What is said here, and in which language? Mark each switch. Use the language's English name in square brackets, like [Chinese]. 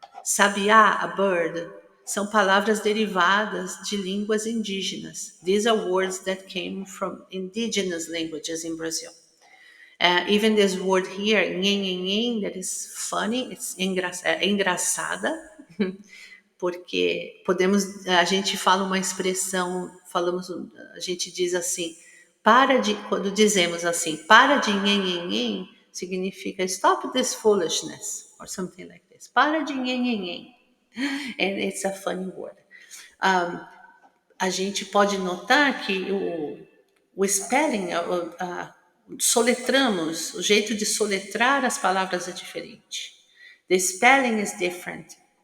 [Portuguese] Sabiá, [English] a bird, [Portuguese] são palavras derivadas de línguas indígenas. [English] These are words that came from indigenous languages in Brazil. Even this word here, nhen, that is funny, it's [Portuguese] engraçada, porque a gente fala uma expressão, a gente diz assim, quando dizemos assim, para de nhen, significa [English] stop this foolishness, or something like this. [Portuguese] Para de nhen. [English] And it's a funny word. [Portuguese] A gente pode notar que o spelling, soletramos, o jeito de soletrar as palavras é diferente. [English] The spelling is different.